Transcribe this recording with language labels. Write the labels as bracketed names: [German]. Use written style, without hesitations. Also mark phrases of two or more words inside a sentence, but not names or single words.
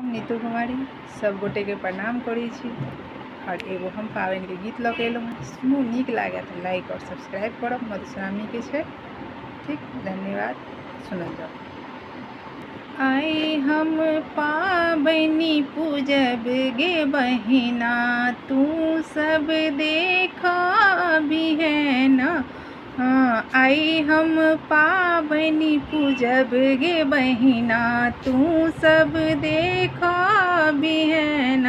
[Maithili] नीतू कुमारी सब गोटे के प्रणाम करै छी और एगो हम पाबनि के गीत लऽ के एलहुँ। सुनू, नीक लागे तो लाइक और सब्सक्राइब करब। मधुश्रावणी के छै। ठीक, धन्यवाद। सुनल जाओ। आइ हम पाबनि पूजब गे बहिना, तू सब देख बिहैना। आई हम पाबनि पूजब गे बहिना, तू सब देख बिहैना।